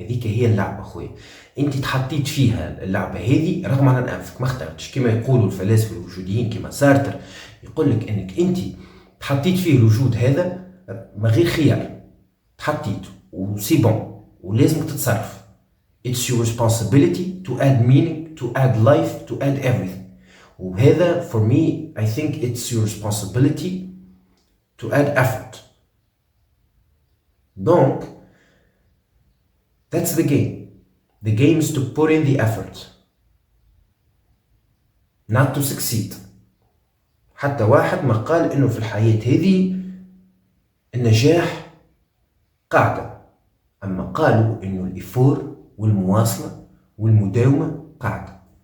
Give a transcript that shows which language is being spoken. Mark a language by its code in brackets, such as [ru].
[ar] هذيك هي اللعبة خويا، انت تحطيت فيها اللعبة هذه رغم عن انفك، ما اخترتش. كما يقولوا الفلاسفة الوجوديين كما سارتر يقول لك انك انت تحطيت فيه الوجود هذا ما غير خيار، تحطيته وسي بون ولازمك تتصرف. [en] it's your responsibility to add meaning, to add life, to add everything. وهذا for me I think it's your responsibility to add effort. Donc that's the game. The game is to put in the effort, not to succeed. [ar] حتى واحد ما قال انه في الحياة هذه النجاح قاعدة، اما قالوا انه الإفور والمواصلة والمداومة قاعدة.